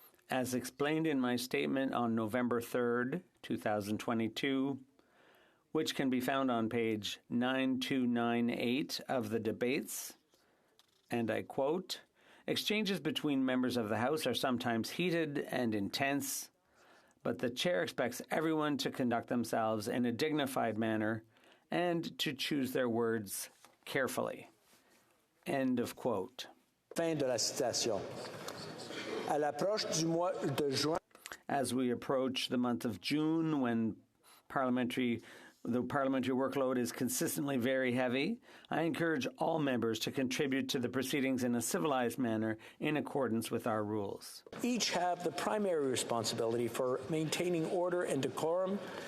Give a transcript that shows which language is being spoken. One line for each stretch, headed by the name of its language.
English: As explained in my statement on November 3rd, 2022, which can be found on page 9298 of the debates, and I quote, "Exchanges between members of the House are sometimes heated and intense, but the chair expects everyone to conduct themselves in a dignified manner and to choose their words carefully." End of quote.
French: Fin de la citation. À l'approche du mois de juin.
English: As we approach the month of June, when the parliamentary workload is consistently very heavy, I encourage all members to contribute to the proceedings in a civilized manner in accordance with our rules. Each have the primary responsibility for maintaining order and decorum.